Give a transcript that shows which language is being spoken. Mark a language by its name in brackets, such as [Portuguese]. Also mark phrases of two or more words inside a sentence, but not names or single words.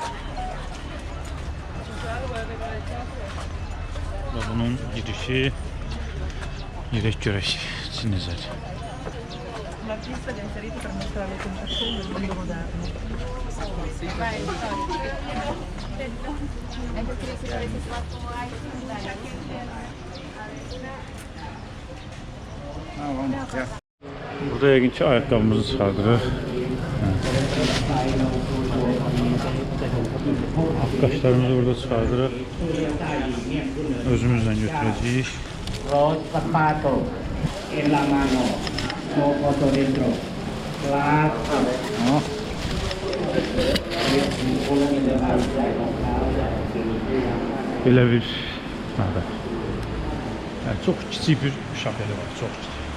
[Azerbaijani] Bu da bunun girişi. Yürek görək içi necədir. [Italian] L'artista li ha inseriti per mostrare le concezioni del mondo moderno. [Azerbaijani] Burada yəqin ki ayaqqabımızı çıxardırıq. Qaşlarımızı burada çıxardırıq. Özümüzlə götürəcəyik. [Spanish] Los zapatos en la mano, no foto dentro. [Azerbaijani] Belə bir məbəd. Çox kiçik bir şapeli var, çox kiçik.